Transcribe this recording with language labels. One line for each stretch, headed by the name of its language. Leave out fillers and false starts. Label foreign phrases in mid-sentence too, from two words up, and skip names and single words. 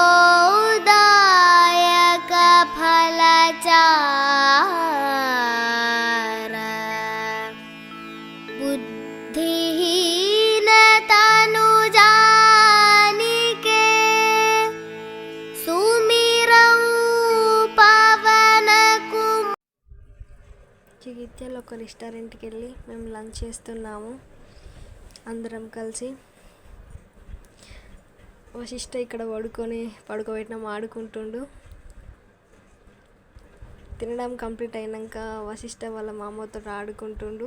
Awadhi: दायक फल चार बुद्धिहीन तनु जानिके सुमिरौ पवन कुमार.
Telugu: జగిత్యాల ఒక రెస్టారెంట్కి వెళ్ళి మేము లంచ్ చేస్తున్నాము అందరం కలిసి. వశిష్ఠ ఇక్కడ పడుకోబెట్టినాం, ఆడుకుంటుండు. తినడం కంప్లీట్ అయినాక వశిష్ఠ వాళ్ళ మామతో ఆడుకుంటుండు.